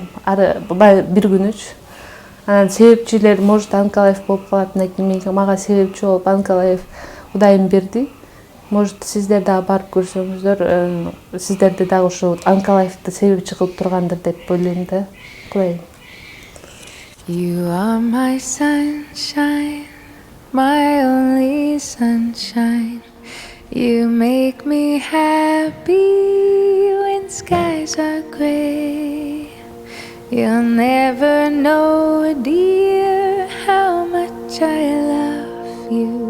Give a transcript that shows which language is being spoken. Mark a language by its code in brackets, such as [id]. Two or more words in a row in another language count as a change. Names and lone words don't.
[ky] Бир күнүч. Анан себепчилер может Анкалаев болуп калат, мага себепчи болуп Анкалаев Кудайым берди. Может сиздер дагы барып көрсөңүздөр, сиздерди дагы ушул Анкалаевди себепчи кылып тургандыр деп ойлойм да. Кудайым. [en] You are my sunshine, my only sunshine. You make me happy when skies are gray. You'll never know, dear, how much I love you.